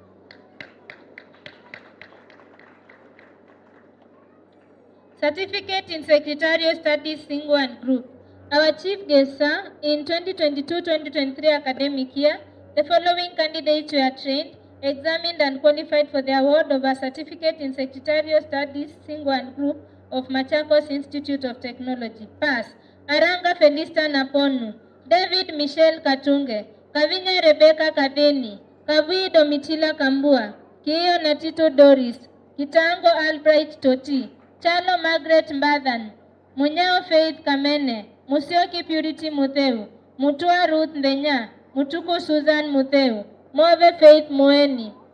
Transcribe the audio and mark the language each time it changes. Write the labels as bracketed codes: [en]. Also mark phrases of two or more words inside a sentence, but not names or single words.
[en] Certificate in Secretarial Studies Single and Group. Our chief guests are, in 2022-2023 academic year, the following candidates were trained, examined and qualified for the award of a certificate in Secretarial Studies Single and Group of Machakos Institute of Technology. Pass. Aranga Felista Naponu, David Michelle Katunge, Kavinya Rebecca Kadeni, Kavui Domitila Kambua, Kiyo Natito Doris, Kitango Albright Toti, Chalo Margaret Mbadhan, Munyao Faith Kamene, Musioki Purity Mutheu, Mutua Ruth Ndenya, Mutuku Susan Mutheu, Move Faith Moeni.